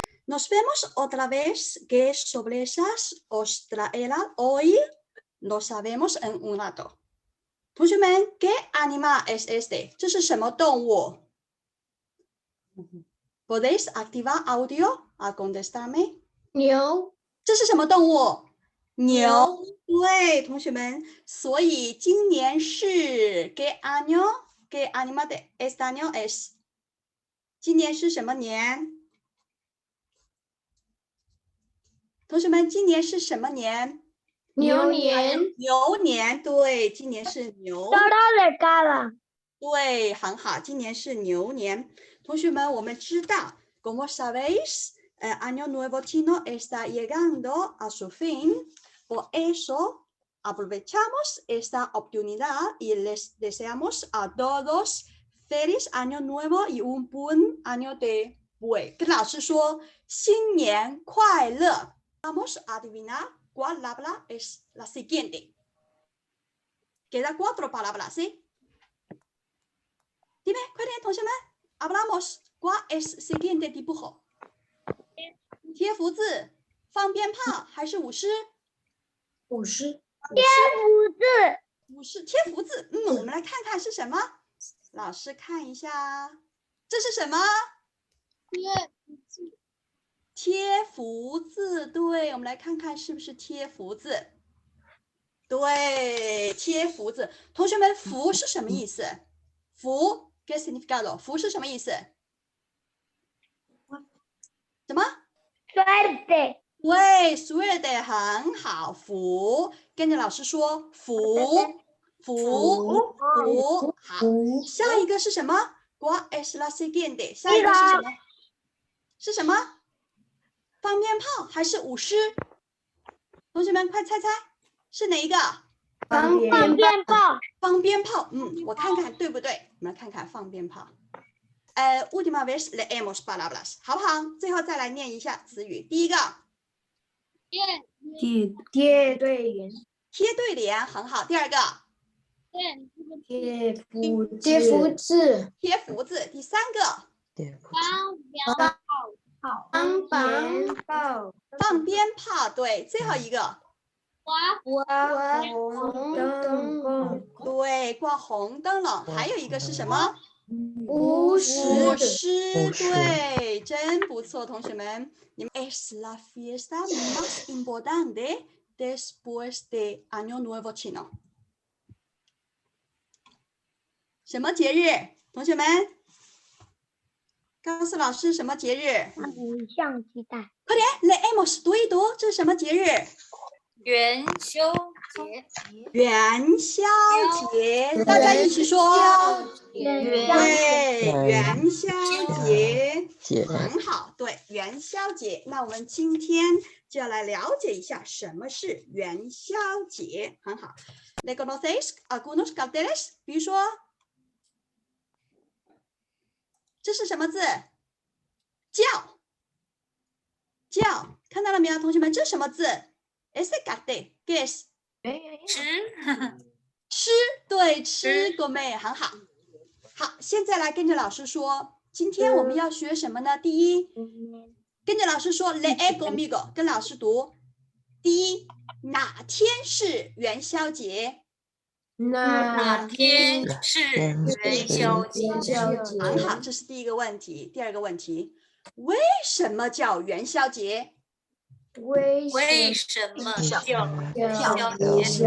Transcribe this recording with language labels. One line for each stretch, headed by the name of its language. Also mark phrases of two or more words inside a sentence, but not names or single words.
Spanish: Nos vemos otra vez. ¿Qué sorpresas os traerá hoy? Lo sabemos en un rato. 同学们 ¿qué animal es este?
Chinese: 这是什么动物
Spanish: ¿Podéis activar audio a contestarme?
Chinese: 牛，这是什么动物？牛。牛对，同学们，所以今年是
Spanish: ¿Qué año? ¿Qué animal de este año es?
Chinese: 今年是什么年？同学们，今年是什么年？牛年，牛年，对，今年是牛。
Spanish: de cara，
Chinese: 对，很好，今年是牛年。同学们，我们知道
Spanish: como sabéis, el año nuevo chino está llegando a su fin. Por eso, aprovechamos esta oportunidad y les deseamos a todos feliz año nuevo y un buen año de buey.
Chinese: 跟老师说新年快乐。
Spanish: Vamos a adivinar cuál palabra es la siguiente. Queda 4 palabras, ¿sí? Dime,
Chinese: 快点，同学们 ，hablamos.
Spanish: ¿Cuál es siguiente dibujo?
Chinese: 贴福字、放鞭炮还是舞狮？舞狮，舞狮贴福字。我们来看看是什么。老师看一下，这是什么？贴福字。对，我们来看看是不是贴福字。对，贴福字。同学们，福是什么意思？福
Spanish: ¿qué significado？
Chinese: 福是什么意思？什么？
Spanish: suerte，
Chinese: 对 ，suerte 很好，福，跟着老师说福，福，福，好，下一个是什么 ？
Spanish: ¿Cuál es la siguiente？
Chinese: 下一个是什么？是什么？放鞭炮还是舞狮？同学们快猜猜，是哪一个？放鞭炮，放鞭炮，我看看对不对？我们来看看放鞭炮。
Spanish: última vez leemos palabras，
Chinese: 好不好？最后再来念一下词语。第一个，贴对联，贴对联，很好。第二个，贴福字，贴福字。第三个，放鞭炮，放鞭炮。对，最后一个，挂红灯笼，对，挂红灯笼。还有一个是什么？舞舞狮，狮。对，真不错，同学们。
Spanish: 你们 es la fiesta más importante después de Año Nuevo Chino。
Chinese: 什么节日？同学们，告诉老师什么节日？偶像鸡蛋，快点 ，leemos 读一读，这是什么节日？元宵节，元宵节，大家一起说。对，元宵节，很好。对，元宵节。那我们今天就要来了解一下什么是元宵节。很好。
Spanish: ¿Reconocéis algunos carteles？
Chinese: 比如说，这是什么字？叫，叫，看到了没有，同学们？这是什么字 ？
Spanish: Ese cartel ¿qué es？
Chinese: 吃，对，吃，comer，很好。好，现在来跟着老师说，今天我们要学什么呢？第一，跟着老师说
Spanish: lee conmigo，
Chinese: 跟老师读。第一，哪天是元宵节？哪天是元宵节？很好，这是第一个问题。第二个问题，为什么叫元宵节？为什么叫元宵节？